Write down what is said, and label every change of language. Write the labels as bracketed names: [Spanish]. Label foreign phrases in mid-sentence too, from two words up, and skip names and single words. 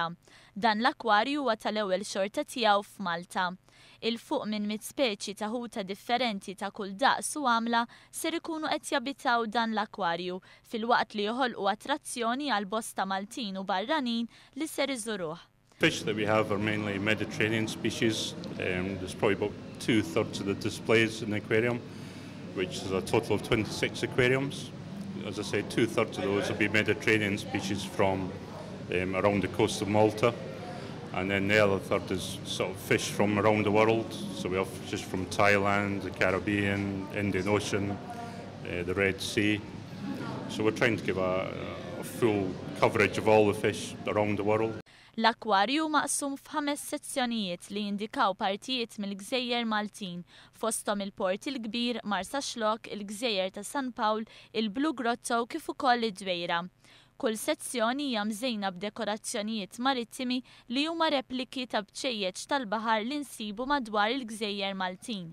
[Maltese] Dan l-akwarju huwa tal-ewwel xorta tiegħu f'Malta. Il-fuq minn 100 speċi ta' ħuta differenti ta' kull daqs u għamla ser ikunu qed jabitaw dan l-akwarju fil-waqt li joħolqu attrazzjoni għal bosta Maltin u barranin li ser iżuruh. [English] Fish that we have are mainly Mediterranean species. There's probably about 2/3 of the displays in the aquarium, which is a total of 26 aquariums. As I say, 2/3 of those will be Mediterranean species from around the coast of Malta. And then the other third is sort of fish from around the world. So we have fish from Thailand, the Caribbean, Indian Ocean, the Red Sea. So we're trying to give a full coverage of all the fish around the world. [Maltese] L-akwarju maqsum f'5 sezzjonijiet li jindikaw partijiet mill-Gżejjer Maltin, fosthom il-Port il-Kbir, Marsa Xlokk, il-Gżejjer ta' San Pawl, il-Blue Grotto kif ukoll id-Dwejra. Kull sezzjoni hija mżejna b'dekorazzjonijiet marittimi li huma repliki ta' bċejjeċ tal-baħar li nsibu madwar il-Gżejjer Maltin.